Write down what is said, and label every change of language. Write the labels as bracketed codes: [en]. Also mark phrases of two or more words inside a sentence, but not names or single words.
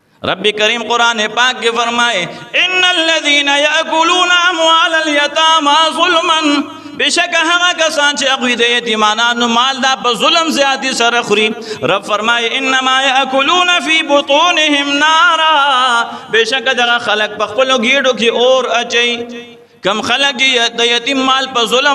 [ur] رب کریم قرآن پاک کے فرمائے [ar] ان الذین یاکلون اموال الیتامی ظلما [ps] بشک هغه کسان چې هغوی د یتیمانانو مال دا په ظلم زیاتی سره خوري [ur] رب فرمائے [ar] انما یاکلون فی بطونهم نارا [ps] بشک دغه خلق په خپلو ګیډو کې اور اچي کم خلق د یتیم مال په ظلم